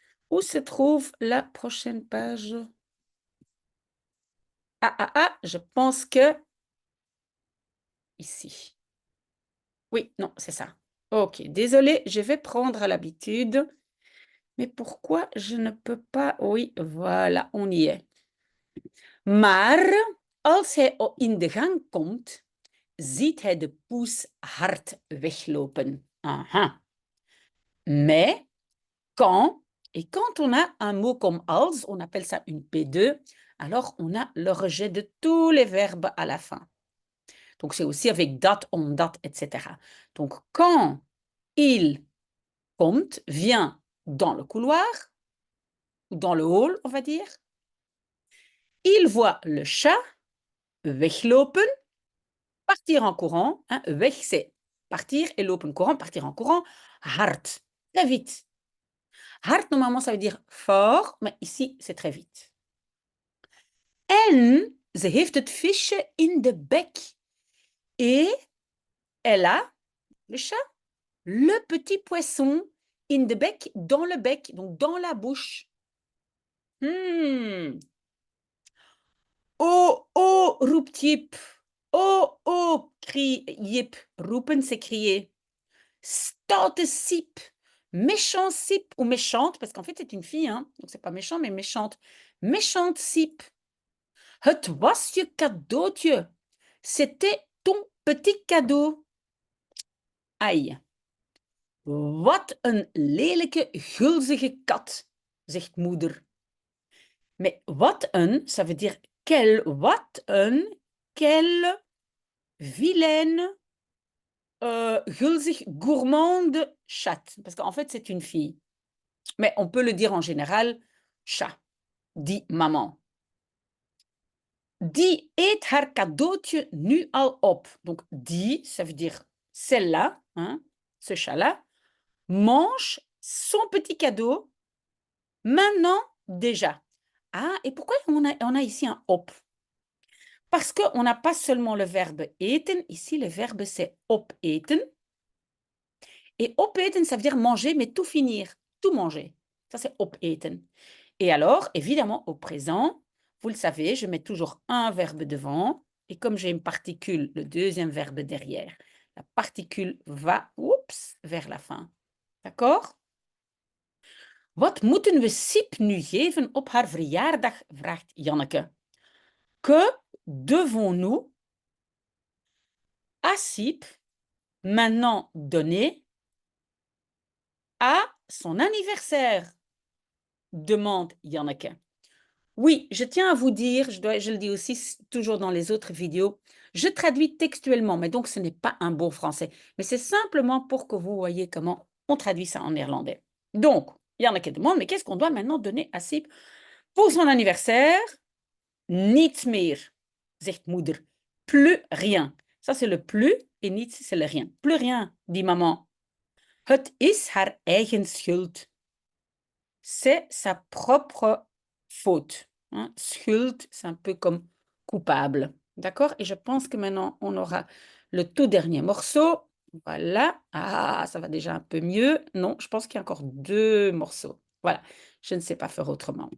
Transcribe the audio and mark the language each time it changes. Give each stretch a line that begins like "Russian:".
French: Où se trouve la prochaine page? Je pense que... Ici. Oui, non, c'est ça. OK, désolée, je vais prendre l'habitude. Mais pourquoi je ne peux pas... Oui, voilà, on y est.
Dutch: Maar als hij in de gang komt, ziet hij de poes hard weglopen. Aha.
French: Mais quand, et quand on a un mot comme als, on appelle ça une P2, alors on a le rejet de tous les verbes à la fin. Donc c'est aussi avec dat, omdat, etc. Donc quand il komt, vient dans le couloir, ou dans le hall, on va dire, il voit le chat weglopen, partir en courant. Hein, weg, c'est partir, et lopen courant, partir en courant. Hard, très vite. Hard, normalement, ça veut dire fort, mais ici, c'est très vite.
Dutch: En ze heeft het visje in de bek.
French: Et elle a, le chat, le petit poisson
Dutch: in de
French: bec, dans le bec, donc dans la bouche.
Dutch: Oh, oh, roept Jip. Oh, oh,
French: crie
Dutch: Jip.
French: Roepen, c'est crier.
Dutch: Stoute Siep.
French: Méchant Siep, ou méchante, parce qu'en fait, c'est une fille, hein, donc c'est pas méchant, mais méchante. Méchante Siep.
Dutch: Het was je cadeautje.
French: C'était ton petit cadeau. Aïe.
Dutch: Wat een lelijke, gulzige kat, zegt moeder.
French: Mais
Dutch: wat een,
French: ça veut dire quel, wat een, quelle vilaine, gulzig, gourmande chatte. Parce qu'en fait, c'est une fille. Mais on peut le dire en général, chat, dit maman.
Dutch: Die eet haar cadeautje nu al op.
French: Donc, die, ça veut dire celle-là, hein, ce chat-là, mange son petit cadeau maintenant déjà. Ah, et pourquoi on a ici un op? Parce qu'on n'a pas seulement le verbe eten, ici le verbe c'est opeten. Et opeten, ça veut dire manger, mais tout finir, tout manger. Ça, c'est opeten. Et alors, évidemment, au présent, vous le savez, je mets toujours un verbe devant. Et comme j'ai une particule, le deuxième verbe derrière, la particule va, vers la fin. D'accord?
Dutch: Wat moeten we Siep nu geven op haar verjaardag, vraagt Janneke.
French: Que devons-nous à Siep maintenant donner à son anniversaire? Demande Janneke. Oui, je tiens à vous dire, je le dis aussi toujours dans les autres vidéos, je traduis textuellement, mais donc ce n'est pas un bon français. Mais c'est simplement pour que vous voyez comment on traduit ça en néerlandais. Donc, Janneke demande, mais qu'est-ce qu'on doit maintenant donner à Siep pour son anniversaire?
Dutch: Niets meer, zegt moeder.
French: Plus rien. Ça, c'est le plus et niets, c'est le rien. Plus rien, dit maman.
Dutch: Het is haar eigen schuld.
French: C'est sa propre faute. Hein? Schuld, c'est un peu comme coupable. D'accord? Et je pense que maintenant, on aura le tout dernier morceau. Voilà. Ah, ça va déjà un peu mieux. Non, je pense qu'il y a encore 2 morceaux. Voilà. Je ne sais pas faire autrement.